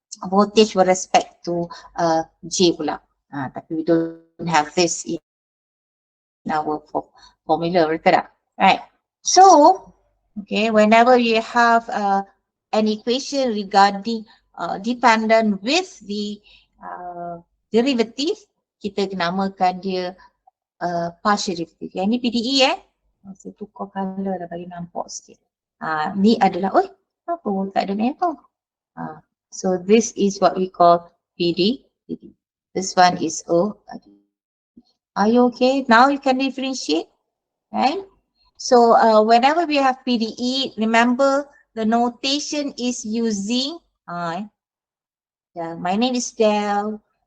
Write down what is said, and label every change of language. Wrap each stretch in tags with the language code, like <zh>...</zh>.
<en>Voltage with respect to J</en> <ms>pula. Tapi</ms> <en>we don't have this in our formula,</en> <ms>betul tak?</ms> <en>Right. So, okay, whenever you have an equation regarding dependent with the derivative,</en> <ms>kita namakan dia</ms> <en>partial derivative.</en> <ms>Yang ni PDE saya tukar colour dah bagi nampak sikit. Ni adalah, apa tak ada merah?</ms> <en>So this is what we call PD. This one is O. Are you okay? Now you can differentiate, right? So whenever we have PDE, remember the notation is using, my name is Del.</en>